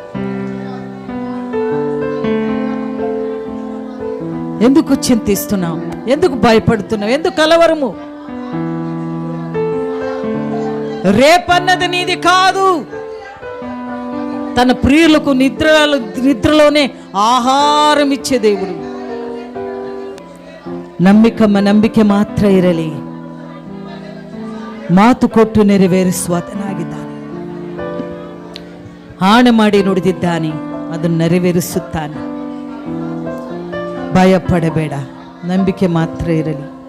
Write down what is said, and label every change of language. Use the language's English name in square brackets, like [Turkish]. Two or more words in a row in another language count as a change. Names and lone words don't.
[Telugu] ఎందుకు చింతిస్తున్నావు? ఎందుకు భయపడుతున్నావు? ఎందుకు కలవరము? రేపన్నది నీది కాదు. తన ప్రియులకు నిద్రలోనే ఆహారం ఇచ్చే దేవుడు. [Kannada] ನಂಬಿಕೆ ಮಾತ್ರ ಇರಲಿ. ಮಾತು ಕೊಟ್ಟು ನೆರವೇರಿಸುವಾತನಾಗಿದ್ದಾನೆ. ಆಣೆ ಮಾಡಿ ನುಡಿದಿದ್ದಾನೆ, ಅದನ್ನು ನೆರವೇರಿಸುತ್ತಾನೆ. ಭಯಪಡಬೇಡ, ನಂಬಿಕೆ ಮಾತ್ರ ಇರಲಿ.